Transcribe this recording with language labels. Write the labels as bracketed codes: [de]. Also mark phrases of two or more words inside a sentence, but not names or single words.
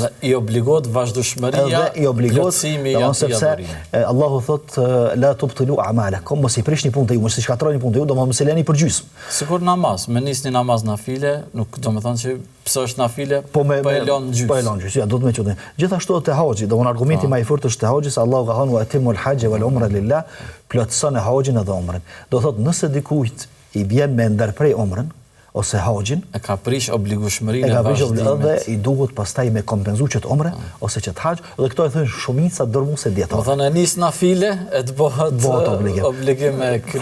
[sq] I obligohet vazhdueshmëria, plotësimi i adhurimit. Allahu thot [ar] لا تبطلوا أعمالكم, [sq] mos i prishni punët e ju, mos i shkatroni punët e ju, domos mos i lëni për gjysmë. Sikur namaz, me nisni namaz nafile, nuk do të thonë që pse është nafile, po e lën gjysmë. Po e lën gjysmë, ja, do të më thotë. Gjithashtu te haxhi, domon argumenti më i fortë është te haxhi, se Allahu ka thënë [ar] وأتموا الحج والعمرة لله, [sq] plotëson e haxhin edhe umrën. Do thotë nëse dikujt i bjen me ndërprej umrën ose haxhin, e ka prish obligueshmërinë e vazhdimit dhe i duhet pastaj me kompenzu që të umre ose që të haxh, dhe këto e thonë shumica dërmuese dietar. Do thonë nis nafile e të bëhet obligim me kry.